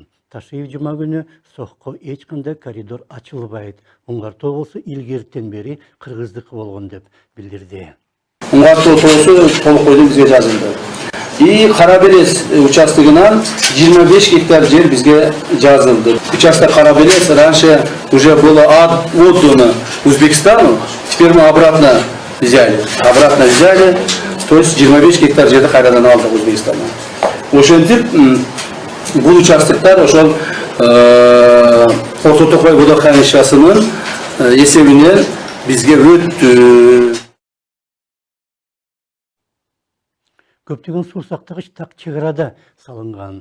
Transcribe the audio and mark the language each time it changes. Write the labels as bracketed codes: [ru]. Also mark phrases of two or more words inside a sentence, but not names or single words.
[ky] Ташиев жума күнү Сохко эч кандай коридор ачылбайт. Уңгар тоо болсо илгертен бери кыргыздыкы болгон деп билдирди. Уңгар тоосу толук койду, бизге жазылды. И Карабелес участогынан 25 гектар жер бизге жазылды. [ru] Участок Карабелес раньше уже было отдано Узбекистану, теперь мы обратно взяли. [ky] То есть 25 гектар жерди кайрадан алдык Узбекистандан. Ошентип бул участоктор ошол Орто Токой водохранилищесинин эсебинен бизге өттү. Көптөгөн суу сактагыч так чегарада салынган.